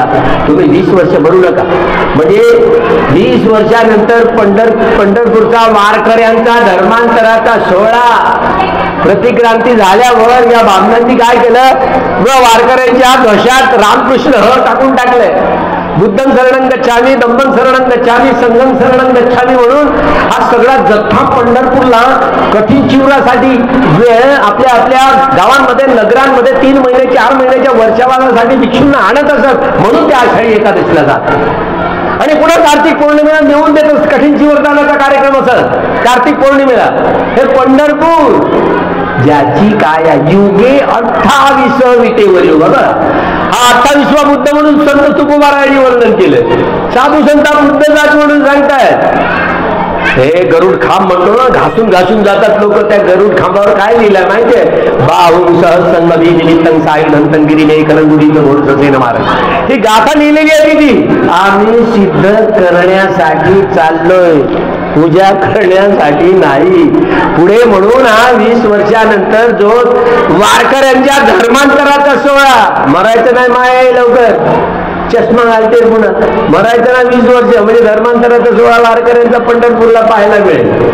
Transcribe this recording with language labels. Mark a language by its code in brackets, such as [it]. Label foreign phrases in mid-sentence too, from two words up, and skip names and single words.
[mr] तुम्ही 20 वर्ष भरू नका. म्हणजे 20 वर्षानंतर पंढरपूरचा वारकऱ्यांचा धर्मांतराचा सोहळा प्रतिक्रांती झाल्यावर या बामणांनी काय केलं? वारकऱ्यांच्या घशात रामकृष्ण ह टाकून टाकलंय. [pi] बुद्धं शरणं गच्छामी, धम्मं शरणं गच्छामी, संघं शरणं गच्छामी [mr] म्हणून हा सगळा जथ्था पंढरपूरला कठीण चिवरासाठी आपल्या आपल्या गावांमध्ये, नगरांमध्ये 3 महिने 4 महिन्याच्या वर्षावासाठी भिक्षूंना आणत असत. म्हणून त्या आषाढी एकादशीला जात. आणि पुन्हा कार्तिक पौर्णिमेला नेऊन देत कठीण चिवरदानाचा कार्यक्रम असत. कार्तिक पौर्णिमेला हे पंढरपूर ज्याची काय युगे 28 विटेवर बघा. हा 28वा बुद्ध म्हणून संत तुकोबारायांनी वर्णन केलं. साधू संता बुद्ध जात म्हणून सांगतायत. हे गरुड खांब म्हणतो ना, घासून घासून जातात लोक. त्या गरुड खांबावर काय लिहिलंय माहितीये? [pi] बाहुं सहस्रंगवी निमित्तं सायुधंतं गिरिने कलंगुडीचं घोड ससेन महाराज. [mr] ही गाथा लिहिलेली आहे ती. आम्ही सिद्ध करण्यासाठी चाललोय. पूजा करण्यासाठी नाही. पुढे म्हणून हा 20 वर्षानंतर जो वारकऱ्यांच्या धर्मांतराचा सोहळा, मरायचं नाही माय लवकर, चष्मा घालते पुन्हा, मरायचं ना 20 वर्ष, म्हणजे धर्मांतराचा सोहळा वारकऱ्यांचा पंढरपूरला पाहायला मिळेल.